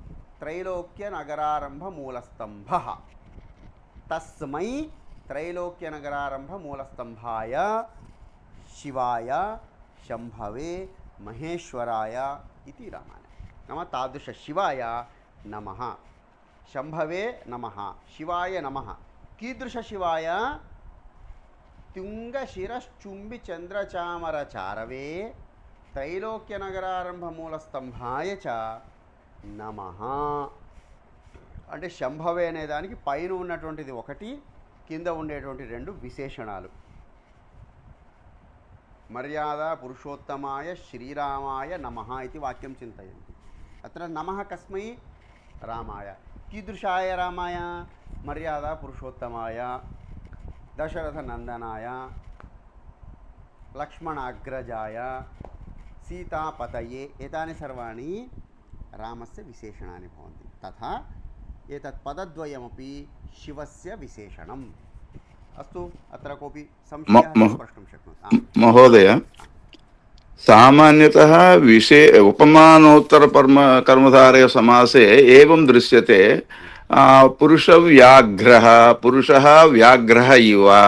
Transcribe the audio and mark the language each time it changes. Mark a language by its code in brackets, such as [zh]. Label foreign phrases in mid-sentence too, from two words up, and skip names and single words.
[sa] त्रैलोक्यनगरारम्भमूलस्तम्भः तस्मै त्रैलोक्यनगरारम्भमूलस्तम्भाय शिवाय शम्भवे महेश्वराय इति रामायणे नाम तादृशशिवाय नमः शम्भवे नमः शिवाय नमः कीदृशशिवाय तुङ्गशिरश्चुम्बिचन्द्रचामरचारवे त्रैलोक्यनगरारम्भमूलस्तंभाय च [te] నమః అంటే శంభవే అనే దానికి పైన ఉన్నటువంటిది ఒకటి కింద ఉండేటువంటి రెండు విశేషణాలు [sa] మర్యాద పురుషోత్తమాయ శ్రీరామాయ నమః [te] ఇది వాక్యం [sa] చింతయంతి అత్ర నమః కస్మై రామాయ కీదృశాయ రామాయ మర్యాద పురుషోత్తమాయ దశరథనందనాయ లక్ష్మణాగ్రజాయ सीतापतये एतानि सर्वाणि रामस्य विशेषणानि भवन्ति तथा एतत् पदद्वयमपि शिवस्य विशेषणम् अस्तु अत्र कोऽपि संशयः प्रष्टुं शक्नोति महोदय सामान्यतः उपमानोत्तरकर्मधारय समासे एवं दृश्यते पुरुषव्याघ्रः पुरुषः व्याघ्रः इव